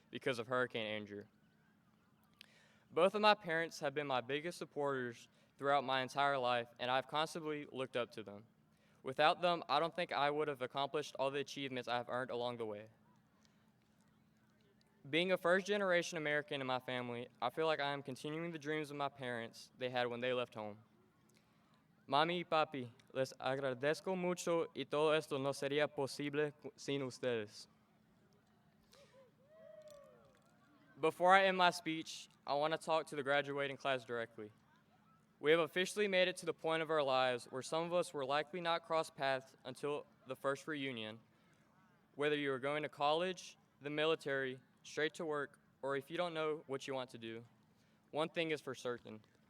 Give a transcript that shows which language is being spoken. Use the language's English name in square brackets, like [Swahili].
[English] because of Hurricane Andrew. Both of my parents have been my biggest supporters throughout my entire life, and I've constantly looked up to them. Without them, I don't think I would have accomplished all the achievements I have earned along the way. Being a first-generation American in my family, I feel like I am continuing the dreams of my parents they had when they left home. [Spanish] Mami y papi, les agradezco mucho y todo esto no sería posible sin ustedes. [English] Before I end my speech, I want to talk to the graduating class directly. We have officially made it to the point of our lives where some of us will likely not cross paths until the first reunion. Whether you are going to college, the military, straight to work, or if you don't know what you want to do, one thing is for certain.